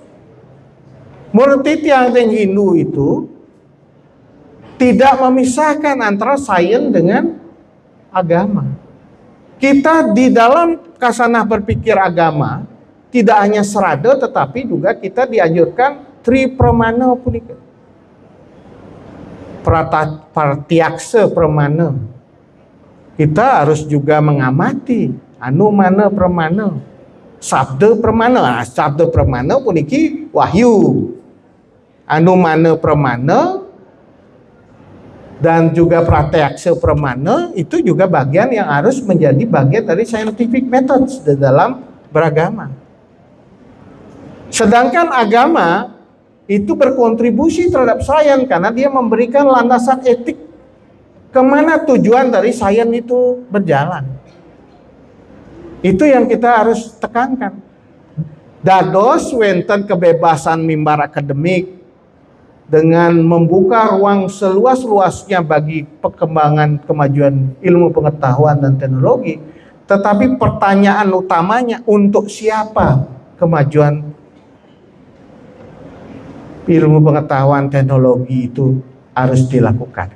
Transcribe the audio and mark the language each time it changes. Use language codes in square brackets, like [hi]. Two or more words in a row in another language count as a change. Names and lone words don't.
[id] Menurut Titiang dan Hindu itu tidak memisahkan antara sains dengan agama. Kita di dalam kasanah berpikir agama tidak hanya serada, tetapi juga kita dianjurkan tri pramana punika. Pratyaksa pramana. Kita harus juga mengamati anumana pramana, sabda pramana. Sabda pramana puniki wahyu. Anumana pramana dan juga pratyaksa pramana itu juga bagian yang harus menjadi bagian dari [en] scientific methods [id] di dalam beragama. Sedangkan agama itu berkontribusi terhadap sains karena dia memberikan landasan etik kemana tujuan dari sains itu berjalan. Itu yang kita harus tekankan. [ban] Dados wenten [id] kebebasan mimbar akademik dengan membuka ruang seluas-luasnya bagi perkembangan kemajuan ilmu pengetahuan dan teknologi, tetapi pertanyaan utamanya untuk siapa kemajuan ilmu pengetahuan teknologi itu harus dilakukan.